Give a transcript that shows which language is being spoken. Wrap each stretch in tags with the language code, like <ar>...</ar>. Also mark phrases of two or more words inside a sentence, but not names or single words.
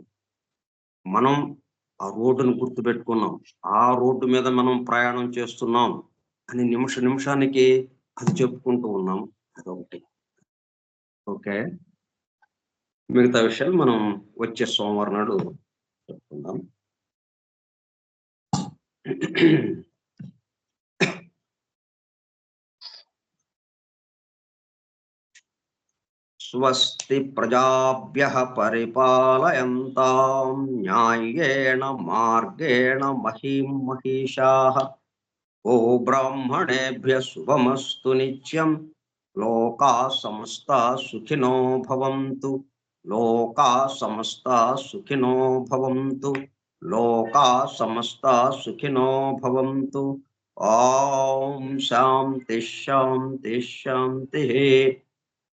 <te>మనం ఆ రోడ్డును గుర్తుపెట్టుకున్నాం. ఆ రోడ్డు మీద మనం ప్రయాణం చేస్తున్నాం అని నిమిషానికి అది చెప్పుకుంటూ ఉన్నాం. అదొకటి. ఓకే. మిగతా విషయాలు మనం వచ్చే సోమవారం నాడు చెప్పుకుందాం.</te> <sa>స్వస్తి ప్రజాభ్యః పరిపాలయంతాం న్యాయేన మార్గేణ మహీం మహిషాః ఓ బ్రాహ్మణేభ్యః శుభమస్తు నిత్యం లోకాః సమస్తాః సుఖినో భవంతు లోకాః సమస్తాః సుఖినో భవంతు లోకాః సమస్తాః సుఖినో భవంతు. ఓం శాంతి శాంతి శాంతిః.</sa>